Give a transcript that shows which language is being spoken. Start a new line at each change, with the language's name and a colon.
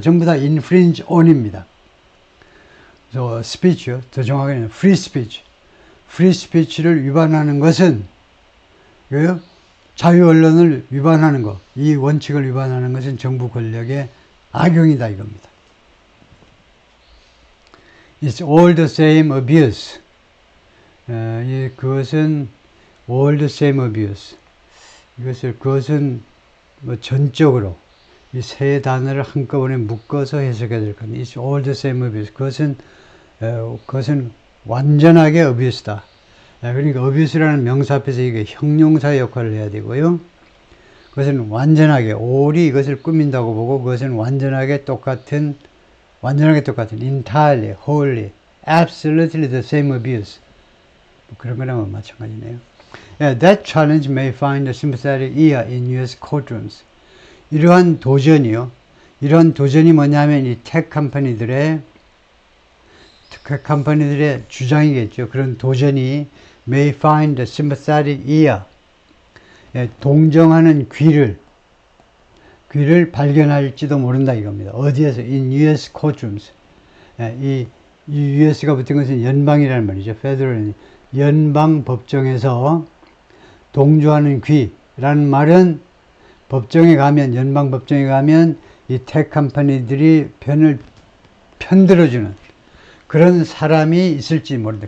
Korean: 전부 다
English: infringe on
Korean: 입니다. 그래서 speech요. 더 정확하게는 free speech. free speech를 위반하는 것은 자유 언론을 위반하는 것, 이 원칙을 위반하는 것은 정부 권력의 악용이다 이겁니다.
English: It's all the same abuse.
Korean: 그것은
English: all the same abuse.
Korean: 그것은 뭐 전적으로 이 세 단어를 한꺼번에 묶어서 해석해야 될 겁니다.
English: It's all the same abuse.
Korean: 그것은 완전하게 abuse다. 그러니까 abuse라는 명사 앞에서 이게 형용사 역할을 해야 되고요. 그것은 완전하게, all이 이것을 꾸민다고 보고 그것은 완전하게 똑같은
English: entirely, wholly, absolutely the same abuse.
Korean: 그런 거나 마찬가지네요.
English: That challenge may find a sympathetic ear in U.S. courtrooms.
Korean: 이러한 도전이 뭐냐면 이 테크 컴퍼니들의 주장이겠죠. 그런 도전이
English: may find a sympathetic ear.
Korean: 동정하는 귀를 발견할지도 모른다 이겁니다. 어디에서?
English: In U.S. courtrooms.
Korean: 이 US가 붙은 것은 연방이라는 말이죠.
English: Federal.
Korean: 연방 법정에서 동조하는 귀라는 말은 연방 법정에 가면 이 테크 컴퍼니들이 편들어주는 그런 사람이 있을지 모른다.